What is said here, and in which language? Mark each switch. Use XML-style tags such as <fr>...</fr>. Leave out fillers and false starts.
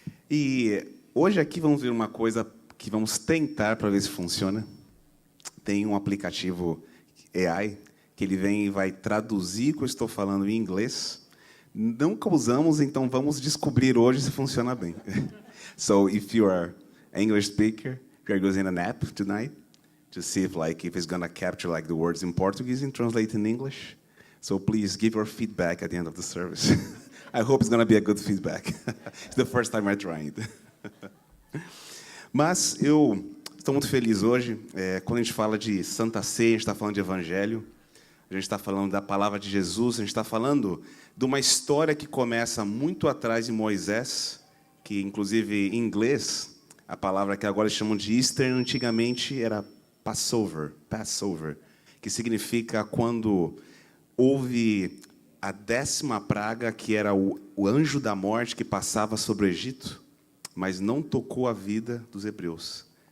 <pt>E hoje aqui vamos ver uma coisa que vamos tentar para ver se funciona. Tem um aplicativo AI que ele vem e vai traduzir o que eu estou falando em inglês. Nunca usamos, então vamos descobrir hoje se funciona bem.</pt> <en>So if you are an English speaker, we are using an app tonight to see if it's going to capture the words in Portuguese and translate in English. So please give your feedback at the end of the service. I hope it's going to be a good feedback. It's the first time I'm trying it.</en> <pt>Mas eu estou muito feliz hoje. Quando a gente fala de Santa Ceia, a gente está falando de Evangelho, a gente está falando da palavra de Jesus, a gente está falando de uma história que começa muito atrás de Moisés, que, inclusive, em inglês, a palavra que agora chamam de Easter, antigamente era Passover, que significa quando houve a 10ª praga, que era o anjo da morte que passava sobre o Egito, mas não tocou a vida dos hebreus.</pt>